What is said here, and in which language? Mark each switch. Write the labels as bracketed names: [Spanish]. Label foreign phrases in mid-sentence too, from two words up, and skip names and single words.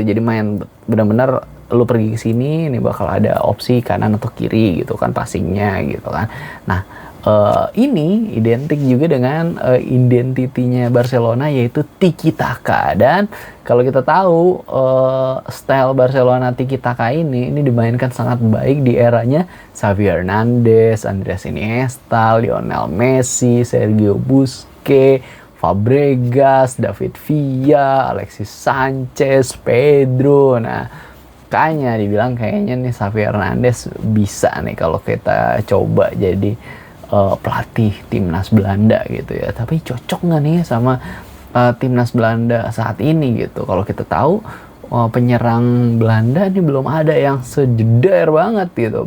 [Indonesian] Jadi main benar-benar lu pergi ke sini, ini bakal ada opsi kanan atau kiri gitu kan passingnya gitu kan. Nah, ini identik juga dengan identitinya Barcelona yaitu tiki taka. Dan kalau kita tahu style Barcelona tiki taka ini dimainkan sangat baik di eranya Xavi Hernandez, Andres Iniesta, Lionel Messi, Sergio Busquets, Fabregas, David Villa, Alexis Sanchez, Pedro. Nah, kayaknya nih Xavi Hernandez bisa nih kalau kita coba jadi pelatih timnas Belanda gitu ya. Tapi cocok nggak nih sama timnas Belanda saat ini gitu? Kalau kita tahu penyerang Belanda ini belum ada yang sejedar banget gitu.